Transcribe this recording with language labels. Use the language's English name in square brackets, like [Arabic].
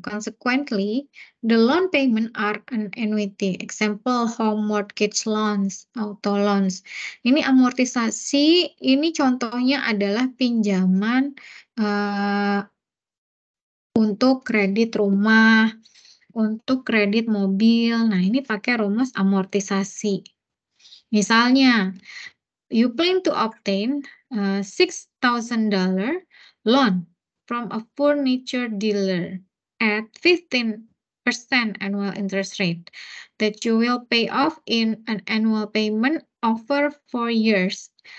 [English] Consequently, the loan payment are an annuity. Example, home mortgage loans, auto loans. [Indonesian] Ini amortisasi, ini contohnya adalah pinjaman untuk kredit rumah, untuk kredit mobil. Nah, ini pakai rumus amortisasi. [English] Misalnya, you plan to obtain $6,000 loan from a furniture dealer at 15% annual interest rate that you will pay off in an annual payment over 4 years.